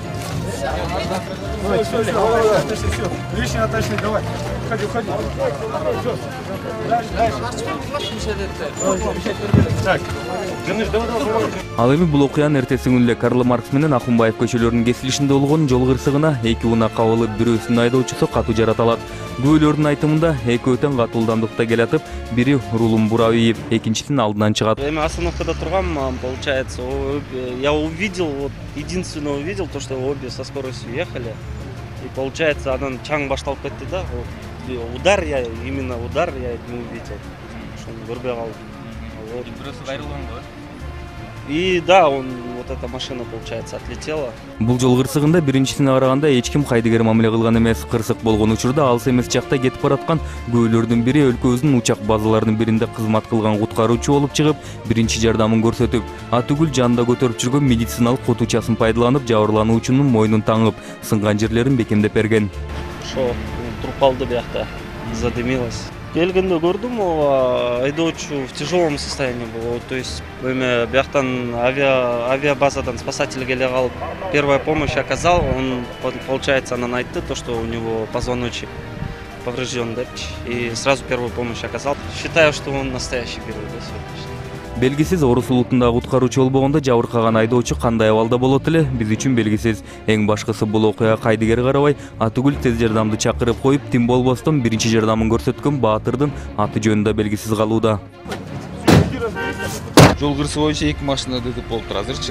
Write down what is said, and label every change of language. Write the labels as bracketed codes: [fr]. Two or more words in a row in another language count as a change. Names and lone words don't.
[ky] Ал эми бул окуянын эртеси күнү эле Карл Маркс менен Акунбаев көчөлөрүнүн кесилишинде болгон жол кырсыгына 2 унаа кабылып, бирөөсүнүн айдоочусу катуу жараталат. Күбөлөрдүн айтымында экөө тең катуу ылдамдыкта келатып, бири рулун бурап ийип, экинчисинин алдынан чыгат. Эми остановкада тургам, [ru] получается, я увидел, вот единственное увидел то, что обе со скоростью ехали. И получается, [ky] анан чаң башталып кетти да. [ru] Удар я не увидел. [ky] Что көрбөй калдым. Бирөөсү кайрылган го? [ru] И да, вот эта машина, получается, отлетела. [ky] Бул жол кырсыгында биринчисине караганда эч ким кайдыгер мамиле кылган эмес. Кырсык болгон учурда алыс эмес жакта кетип бараткан күбөлөрдүн бири өлкөбүздүн учак базаларынын биринде кызмат кылган куткаруучу болуп чыгып, биринчи жардамын көрсөтүп, атүгүл жанында көтөрүп жүргөн медициналык кутучасын пайдаланып, жабырлануучунун мойнун таңып, сынган жерлерин бекемдеп берген. Шо, труп алды биякта, задымилась. Келгенде көрдүм, айдоочу [ru] в тяжелом состоянии был. То есть [ky] бияктан авиабазадан спасатель келе калып [ru] первая помощь оказал. Он, получается, [ky] анан айтты, [ru] то, что у него позвоночник поврежден, да, и сразу первую помощь оказал. Считаю, что он настоящий герой, да, сегодняшний. [ky] Белгисиз Орус улутундагы куткаруучу болбогондо жабыркаган айдоочу кандай абалда болот эле биз үчүн белгисиз. Эң башкысы бул окуяга кайдыгер карабай, атүгүл тез жардамды чакырып коюп, тим болбостон биринчи жардамын көрсөткөн баатырдын аты жөнү да белгисиз калууда. Жол кырсыгы боюнча 2 машина ДТП болуптур азырчы.